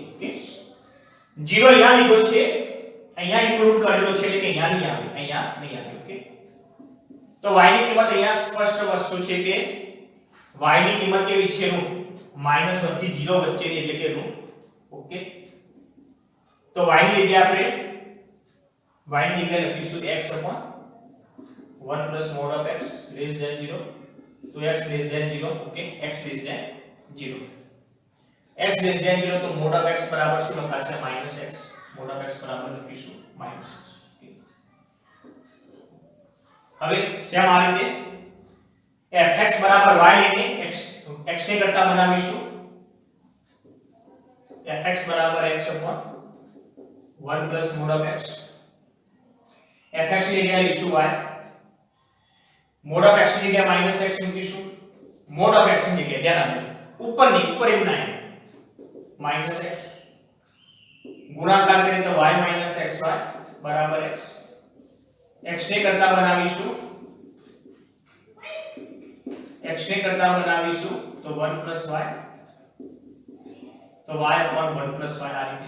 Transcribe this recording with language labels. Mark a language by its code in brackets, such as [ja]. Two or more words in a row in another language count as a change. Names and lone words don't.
[gu] ઓકે, 0 અહીંયા લીધો છે, અહીંયા ઇન્ક્લુડ કરેલો છે એટલે કે અહીંયા નહીં આવે. ઓકે, તો y ની કિંમત અહીંયા સ્પષ્ટ વસ્તુ છે કે y ની કિંમત કેવી છે ઋણ -1 થી 0 વચ્ચેની એટલે કે ઋણ. ઓકે, તો y ની જગ્યાએ આપણે લખીશું [en] x upon 1 plus mod of x less than 0, तो x less than 0, ओके, x less than 0, x less than 0 तो mod of x [gu] બરાબર શું લખાશે [en] -x, mod of x [gu] બરાબર લખીશું [en] -x. [gu] હવે સેમ આ રીતે fx બરાબર y લઈને x ને કરતા બનાવીશું, fx બરાબર [en] x upon 1 plus mod of x, [gu] fx ની જગ્યાએ લઈશું y, [en] mod of x [gu] ની જગ્યાએ -x મૂકીશું, [en] mod of x [gu] ની જગ્યાએ ધ્યાન આપજો ઉપર એમ ના -x ગુણાકાર કરીએ તો y - xy બરાબર x, x ને કરતા બનાવીશું, x ને કરતા બનાવીશું તો [en] 1 plus y, [gu] તો [en] y upon 1 plus y [gu] આ રીતે.